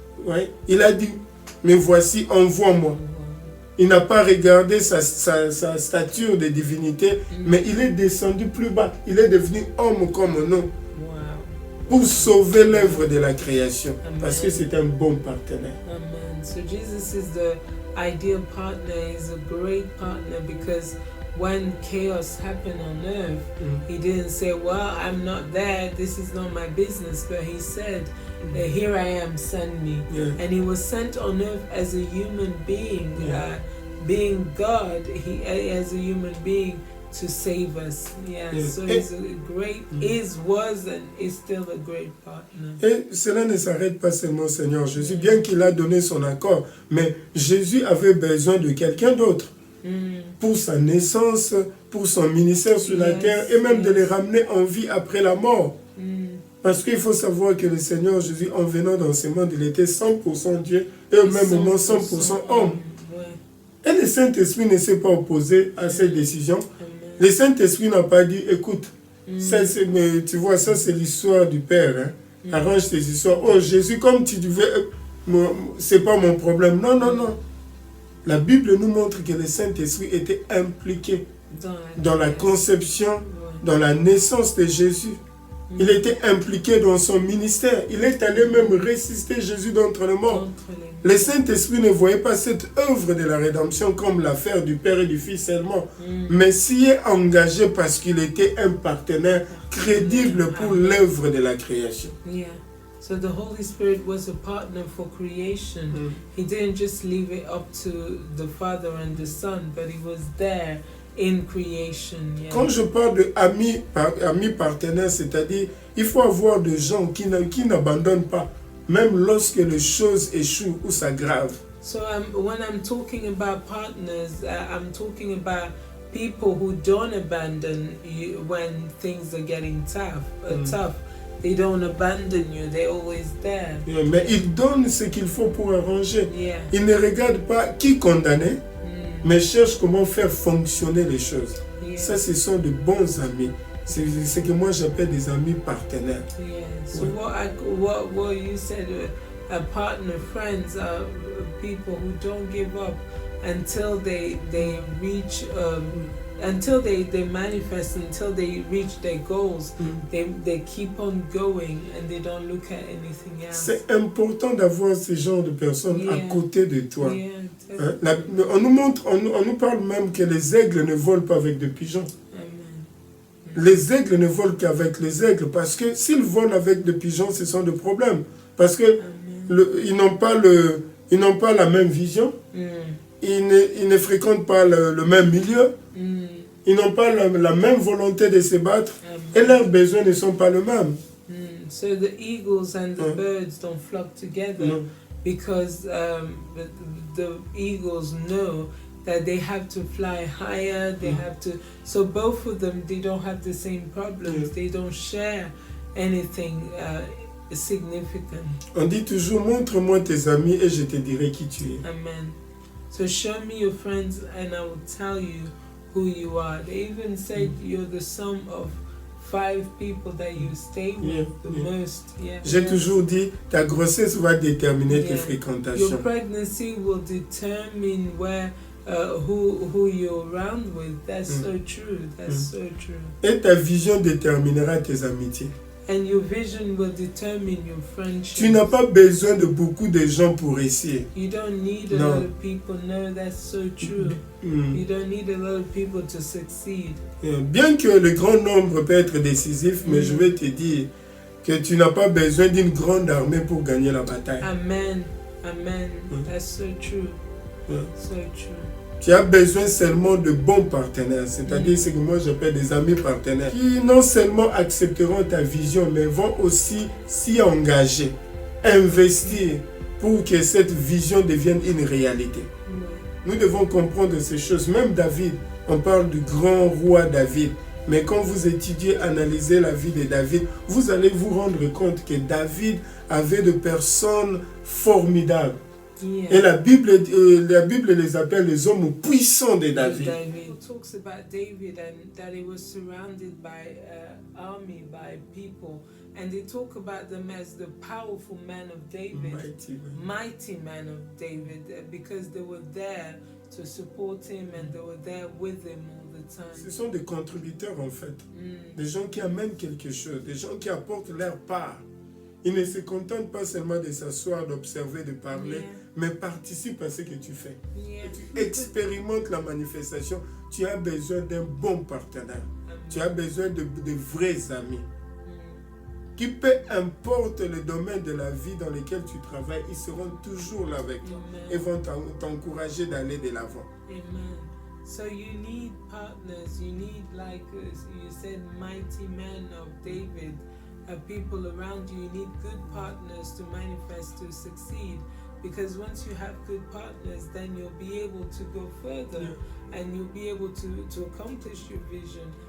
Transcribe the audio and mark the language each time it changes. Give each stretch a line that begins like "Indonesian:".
French: Ouais. Il a dit, mais voici, envoie-moi. Il n'a pas regardé sa stature de divinité, mais il est descendu plus bas. Il est devenu homme comme nous. Pour sauver l'œuvre de la création. Amen. Parce que c'est un bon partenaire. Amen.
English: So Jesus is the ideal partner. Is a great partner because when chaos happened on earth, He didn't say, well, I'm not there, this is not my business, but He said, here I am, send me. And He was sent on earth as a human being, being God, He as a human being to save us. So He's a great, was and is still a great partner.
French: Et cela ne s'arrête pas seulement Seigneur Jésus, bien qu'il a donné son accord, mais Jésus avait besoin de quelqu'un d'autre pour sa naissance, pour son ministère sur la terre et même de les ramener en vie après la mort. Parce qu'il faut savoir que le Seigneur Jésus, en venant dans ce monde, il était 100% Dieu et au même moment 100% homme. Et le Saint-Esprit ne s'est pas opposé à cette décision. Le Saint-Esprit n'a pas dit, écoute, ça, mais tu vois, ça c'est l'histoire du Père. Hein. Arrange tes histoires. Oh Jésus, comme tu devais, c'est pas mon problème. Non. La Bible nous montre que le Saint-Esprit était impliqué dans la conception, dans la naissance de Jésus. Il était impliqué dans son ministère. Il est allé même ressusciter Jésus d'entre les morts. Le Saint-Esprit ne voyait pas cette œuvre de la rédemption comme l'affaire du Père et du Fils seulement, mais s'y est engagé parce qu'il était un partenaire crédible pour l'œuvre de la création.
English: So the Holy Spirit was a partner for creation. He didn't just leave it up to the Father and the Son, but He was there in creation.
French: Quand je parle de amis partenaires, c'est-à-dire il faut avoir des gens qui n'abandonnent pas, même lorsque les choses échouent ou s'aggravent.
English: So when I'm talking about partners, I'm talking about people who don't abandon you when things are getting tough. They don't abandon you, they're always there.
French: Yeah, mais ils donnent ce qu'il faut pour arranger.
English: Yeah.
French: Ils ne regardent pas qui condamner, mais cherchent comment faire fonctionner les choses.
English: Yeah.
French: Ça, ce sont de bons amis. C'est ce que moi j'appelle des amis partenaires.
English: Yeah. So
French: Ouais.
English: what you said, a partner, friends are people who don't give up until they reach until they manifest, until they reach their goals. They keep on going and they don't look at anything else.
French: C'est important d'avoir ce genre de personnes
English: Yeah.
French: à côté de toi.
English: Yeah,
French: Hein, on nous parle même que les aigles ne volent pas avec des pigeons. Amen. Les aigles ne volent qu'avec les aigles, parce que s'ils volent avec des pigeons, ce sont des problèmes. Parce que Amen. ils n'ont pas la même vision, ils ne fréquentent pas le même milieu, ils n'ont pas la même volonté de se battre, et leurs besoins ne sont pas les mêmes.
English: So the eagles and the birds don't flock together
French: Non.
English: because the eagles know that they have to fly higher, they have to, so both of them, they don't have the same problems, they don't share anything significant.
French: On dit toujours, montre-moi tes amis et je te dirai qui tu es. Amen.
English: So show me your friends and I will tell you who you are. They even said you're the sum of 5 people that you stay with the most. Yeah.
French: J'ai toujours dit, ta grossesse va déterminer tes
English: Your
French: fréquentations.
English: pregnancy will determine where who you're around with. That's so true. That's so true.
French: Et ta vision déterminera tes amitiés.
English: And your vision will determine your friendship.
French: Tu n'as pas besoin de beaucoup de gens pour réussir.
English: You don't need a No. lot of people. No, that's so true. You don't need a lot of people to succeed.
French: Bien que le grand nombre peut être décisif, mais je vais te dire que tu n'as pas besoin d'une grande armée pour gagner la bataille.
English: Amen. Amen. That's so true. So true.
French: Tu as besoin seulement de bons partenaires, c'est-à-dire ce que moi j'appelle des amis partenaires, qui non seulement accepteront ta vision, mais vont aussi s'y engager, investir pour que cette vision devienne une réalité. Nous devons comprendre ces choses. Même David, on parle du grand roi David, mais quand vous étudiez, analysez la vie de David, vous allez vous rendre compte que David avait de personnes formidables.
English: Yeah.
French: Et la Bible les appelle les hommes puissants de David.
English: David talks about David and that he was surrounded by army, by people, and they talk about them as the powerful man of David, mighty man of David, because they were there to support him and they were there with him all the time.
French: Ce sont des contributeurs en fait, des gens qui amènent quelque chose, des gens qui apportent leur part. Ils ne se contentent pas seulement de s'asseoir, d'observer, de parler, mais participent à ce que tu fais. Tu expérimentes la manifestation. Tu as besoin d'un bon partenaire. Tu as besoin de vrais amis. Qui peu importe le domaine de la vie dans lequel tu travailles, ils seront toujours là avec toi et vont t'encourager d'aller de l'avant.
English: Amen. So you need partners. You need, like you said, mighty men of David. People around you. You need good partners to manifest, to succeed, because once you have good partners, then you'll be able to go further and you'll be able to accomplish your vision.